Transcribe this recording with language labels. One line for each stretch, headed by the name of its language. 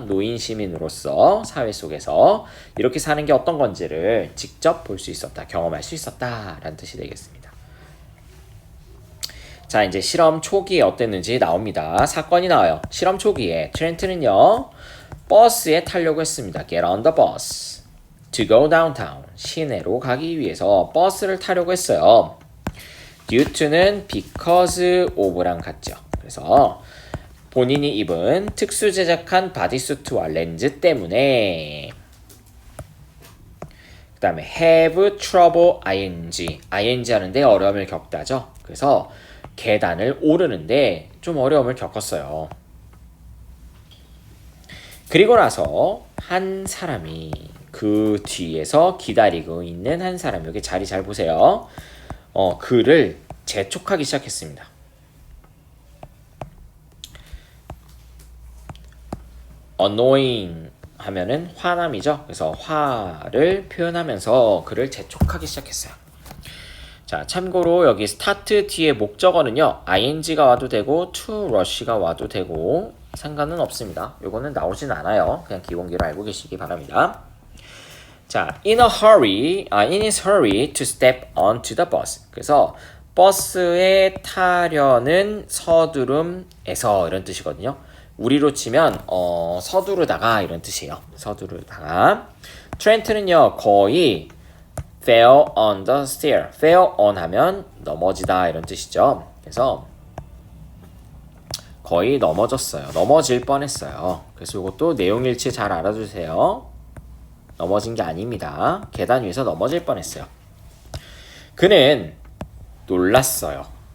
Korean: 노인 시민으로서 사회 속에서 이렇게 사는 게 어떤 건지를 직접 볼 수 있었다. 경험할 수 있었다 라는 뜻이 되겠습니다. 자, 이제 실험 초기에 어땠는지 나옵니다. 사건이 나와요. 실험 초기에 트렌트는요. 버스에 타려고 했습니다.
English: Get on the bus to go downtown.
Korean: 시내로 가기 위해서 버스를 타려고 했어요.
English: due to
Korean: 는
English: because of
Korean: 랑 같죠. 그래서 본인이 입은 특수 제작한 바디수트와 렌즈 때문에 그 다음에
English: have trouble ing
Korean: 하는데 어려움을 겪다죠. 그래서 계단을 오르는데 좀 어려움을 겪었어요. 그리고 나서 한 사람이 그 뒤에서 기다리고 있는 한 사람 여기 자리 잘 보세요. 그를 재촉하기 시작했습니다. annoying 하면은 화남이죠. 그래서 화를 표현하면서 그를 재촉하기 시작했어요. 자, 참고로 여기 start 뒤에 목적어는요. ing가 와도 되고
English: to rush
Korean: 가 와도 되고 상관은 없습니다. 요거는 나오진 않아요. 그냥 기본기로 알고 계시기 바랍니다.
English: 자, in his hurry to step onto the bus.
Korean: 그래서 버스에 타려는 서두름에서 이런 뜻이거든요. 우리로 치면 서두르다가 이런 뜻이에요. 서두르다가.
English: 트렌트는요
Korean: 거의
English: fell on the stair. fell on
Korean: 하면 넘어지다 이런 뜻이죠. 그래서 거의 넘어졌어요. 넘어질 뻔했어요. 그래서 이것도 내용일치 잘 알아주세요. 넘어진 게 아닙니다. 계단 위에서 넘어질 뻔했어요. 그는 놀랐어요.